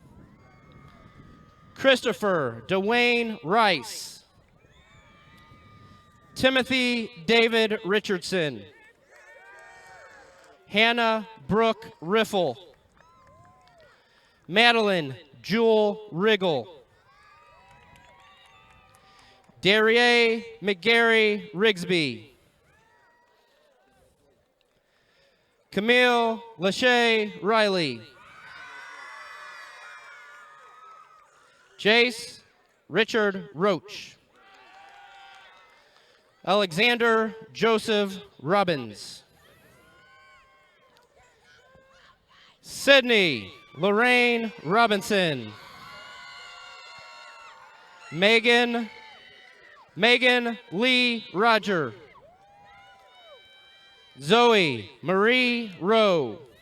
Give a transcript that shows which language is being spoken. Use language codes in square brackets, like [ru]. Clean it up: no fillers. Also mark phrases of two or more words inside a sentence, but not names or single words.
[en] Christopher Dwayne Rice. Timothy David Richardson. Hannah Brooke Riffle. Madeline Jewel Riggle. Darier McGarry Rigsby. Camille Lachey Riley. Jace Richard Roach. Alexander Joseph Robbins. Sydney Lorraine Robinson. Megan Lee Roger. Zoe Marie Rowe.